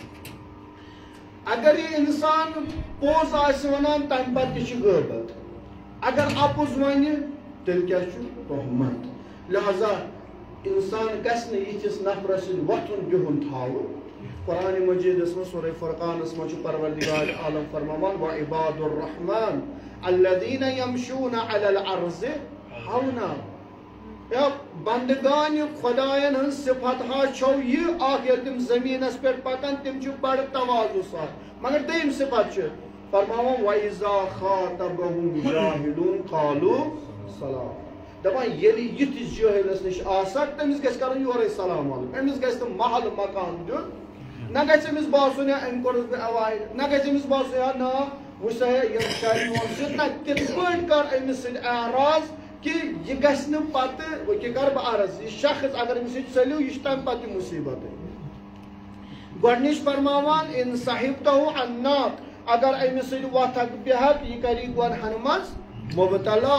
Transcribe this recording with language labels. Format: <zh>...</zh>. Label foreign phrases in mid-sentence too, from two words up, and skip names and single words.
<ks>اگر یہ انسان پوز آسہِ ونان تمہِ پتہٕ تہِ چھِ غٲبت اگر اپُز ونہِ تیٚلہِ کیٛاہ چھُ تہمت لہذا انسان گژھِ نہٕ یِتھِس نفرس سۭتۍ وۄتھُن بِہُن تھاوُن قرآن مجیدس منٛز سورہ فرقانس منٛز چھُ پروردگار عالم فرماوان</ks> <ar>وعباد الرحمن الذین یمشون علی الارض</ar> <ks>ہونا بندگان خدایَن ہٕنٛز صفت ہا چھو یہِ اکھ ییٚلہِ تِم زٔمیٖنس پٮ۪ٹھ پکان تِم چھِ بڑٕ تواضُع سان مگر دوٚیِم صفت چھِ فرماوان</ks> <ar>وَإِذَا خَاطَبَهُمْ جَاهِلُونَ قَالُوا سَلام</ar> <ks>دپان ییٚلہِ یِتھِس جٲہلس نِش آسکھ تٔمِس گژھِ کرُن یورے</ks> <ar>سلام علیکُم</ar> <ks>أمِس گژھِ نہٕ محل مکان دیُن نہ گژھِ أمِس باسُن یا أمۍ کوٚرُس بہٕ ایوایڈ نہ گژھِ أمِس باسُن یا نہ وٕچھ سا ہے یِم شاید میون سۭتۍ نہ تِتھ پٲٹھۍ کر أمِس سۭتۍ اعراض کہ یہ گژھِ نہٕ پتہٕ وٕکہِ کر بہٕ عرض یہِ شخص اگر أمِس سۭتۍ ژٔلِو یہِ چھُ تمہِ پتہٕ یہِ مُصیبت گۄڈنِچ فرماوان</ks> <ar>ان صحبتہ عناق</ar> <ks>اگر أمِس سۭتۍ وۄتھکھ بیہکھ یہِ کری گۄنہن منٛز مُبتلا</ks>